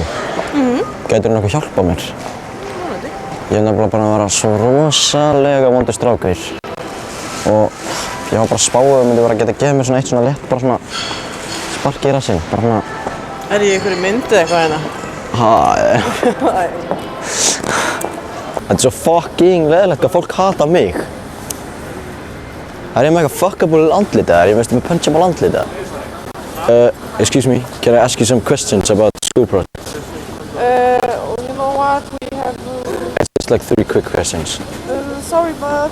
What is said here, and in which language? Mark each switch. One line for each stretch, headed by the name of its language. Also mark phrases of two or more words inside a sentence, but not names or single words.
Icelandic: Gætirðu nokkuð hjálpað mér? Ég er nefnilega bara að vera svo rosalega vondur strákur og ég var bara að spá að það myndi vera að geta gefið mér svona eitt svona létt, bara svona spark í rassinn, bara svona... Er ég í einhverju myndið eitthvað hérna? Þetta er svo fucking leðilegt að fólk hata mig. Er ég með eitthvað fuckable andlit eða er ég með punchable andlit eða?
English: Excuse me, can I ask you some questions about the school project? You know what? We have... It's just like 3 quick questions. Sorry, but